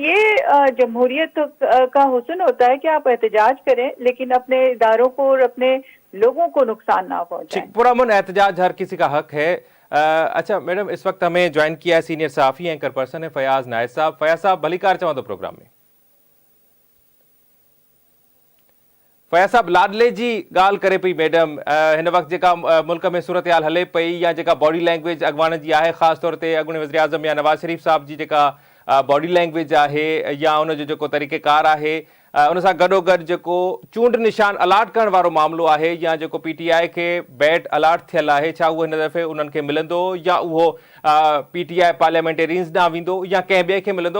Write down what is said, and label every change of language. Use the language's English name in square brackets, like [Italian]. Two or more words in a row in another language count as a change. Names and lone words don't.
[Urdu] تو یہ جمہوریت کا حسن ہوتا ہے کہ آپ احتجاج کریں لیکن اپنے اداروں کو اور اپنے لوگوں کو نقصان نہ پہنچائیں۔ ٹھیک، پرامن احتجاج ہر کسی کا حق ہے. اچھا میڈم اس وقت ہمیں جوائن کیا ہے سینئر صحافی اینکر پرسن ہے فیاض نائد صاحب. [Sindhi] فیاض صاحب بھلی کار چاہوں تو پروگرام میں فیاض صاحب लाडले जी ॻाल्हि करे पई मैडम हिन वक़्तु जेका मुल्क में सूरत-हाल हले पई या जेका बॉडी लैंग्वेज अॻवान जी आहे, ख़ासि तौर ते अॻूणे वज़ीर आज़म या नवाज़ शरीफ़ साहब जी जेका बॉडी लैंग्वेज आहे या उनजो जेको तरीक़ेकार आहे, उन सां गॾोगॾु जेको चूंड निशान अलाट करण वारो मामिलो आहे या जेको PTI खे बैट अलाट थियल आहे, छा उहो हिन दफ़े उन्हनि खे मिलंदो या उहो PTI पार्लियामेंटेरियंस ॾांहुं वेंदो या कंहिं ॿिए खे मिलंदो?